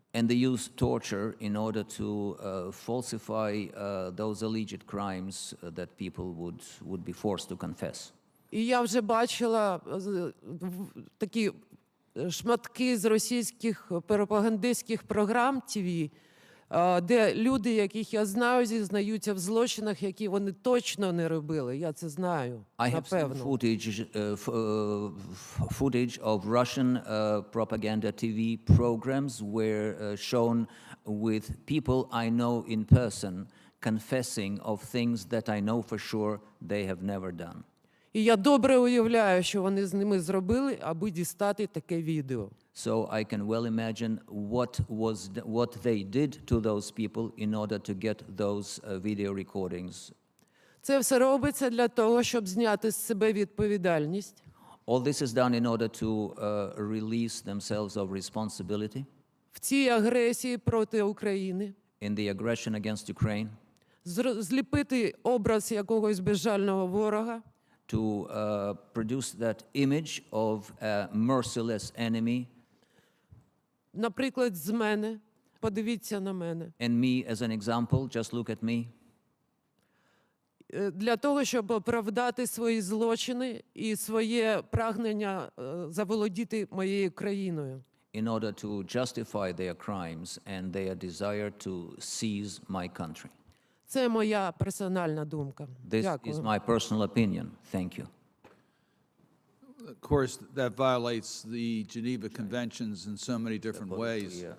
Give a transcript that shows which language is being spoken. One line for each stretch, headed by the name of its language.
English: And they use torture in order to falsify those alleged crimes that people would be forced to confess.
Ukrainian: І я вже бачила такі шматки з російських пропагандистських програм ТВ, де люди, яких я знаю, зізнаються в злочинах, які вони точно не робили. Я це знаю, напевно.
English: I have seen footage of Russian propaganda TV programs where shown with people I know in person confessing of things that I know for sure they have never done.
Ukrainian: І я добре уявляю, що вони з ними зробили, аби дістати таке відео.
English: So I can well imagine what they did to those people in order to get those video recordings.
Ukrainian: Це все робиться для того, щоб зняти з себе відповідальність.
English: All this is done in order to release themselves of responsibility.
Ukrainian: В цій агресії проти України.
English: In the aggression against Ukraine.
Ukrainian: Зліпити образ якогось безжального ворога.
English: To produce that image of a merciless enemy.
Ukrainian: Наприклад, з мене. Подивіться на мене.
English: And me as an example, just look at me.
Ukrainian: Для того, щоб оправдати свої злочини і своє прагнення заволодіти моєю країною.
English: In order to justify their crimes and their desire to seize my country.
Ukrainian: Це моя персональна думка.
English: This is my personal opinion. Thank you. Of course, that violates the Geneva Conventions in so many different ways.